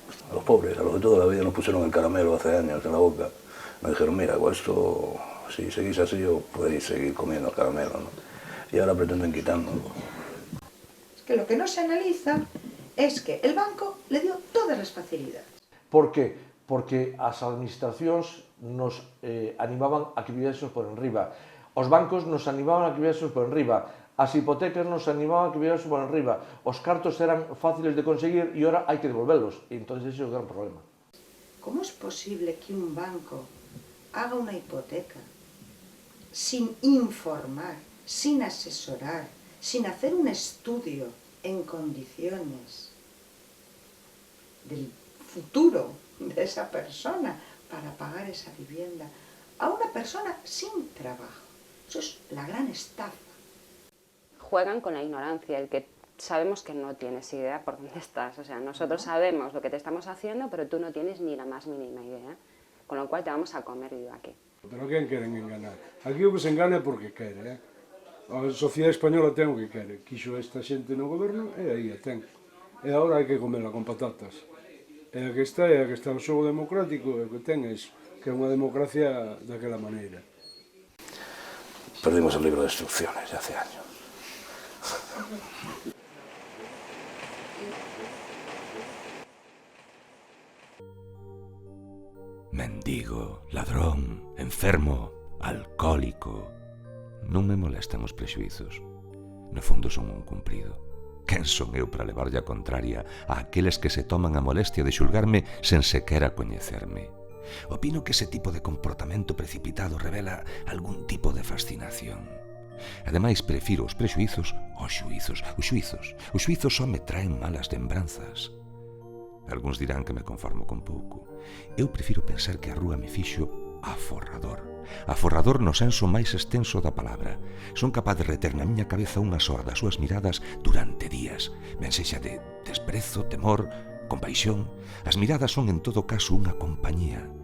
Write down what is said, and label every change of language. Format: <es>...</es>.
<es>A los pobres, a los de toda la vida, nos pusieron el caramelo hace años en la boca. Nos dijeron, mira, con esto, si seguís así, os podéis seguir comiendo el caramelo, ¿no? Y ahora pretenden quitárnoslo. Es que lo que no se analiza es que el banco le dio todas las facilidades. Por qué?</es> <gl>Porque as administracións nos animaban a que vivésemos por enriba. Os bancos nos animaban a que vivésemos por enriba. As hipotecas nos animaban</gl> <es>que viéramos por arriba.</es> <gl>Os cartos eran fáciles de conseguir e ahora hai que devolverlos. E entón ese é o gran problema.</gl> <es>¿Cómo es posible que un banco haga una hipoteca sin informar, sin asesorar, sin hacer un estudio en condiciones del futuro de esa persona para pagar esa vivienda a una persona sin trabajo? Eso es la gran estafa. Juegan con la ignorancia, el que sabemos que no tienes idea por dónde estás. O sea, nosotros sabemos lo que te estamos haciendo, pero tú no tienes ni la más mínima idea. Con lo cual te vamos a comer vivo aquí.</es> <gl>Pero quen queren enganar? Aquí o que se engana é porque quere, A sociedade española ten o que quere. Quixo esta xente no goberno e aí a ten. E agora hai que comerla con patatas. E a que está o xogo democrático, e o que ten é iso, que é unha democracia daquela maneira.</gl> <es>Perdimos el libro de instrucciones ya hace años. Mendigo, ladrón, enfermo, alcohólico.</es> <gl>Non me molestan os prexuizos. No fondo son un cumprido. Quen son eu para levarlle a contraria a aqueles que se toman a molestia de xulgarme sen sequera coñecerme? Opino que ese tipo de comportamento precipitado revela algún tipo de fascinación. Ademais, prefiro os prexuizos aos xuizos. Os xuizos só me traen malas lembranzas. Algúns dirán que me conformo con pouco. Eu prefiro pensar que a rúa me fixo aforrador. Aforrador no senso máis extenso da palabra. Son capaz de reter na miña cabeza unha soa das súas miradas durante días. Ben sexa de desprezo, temor, compaixón. As miradas son en todo caso unha compañía.</gl>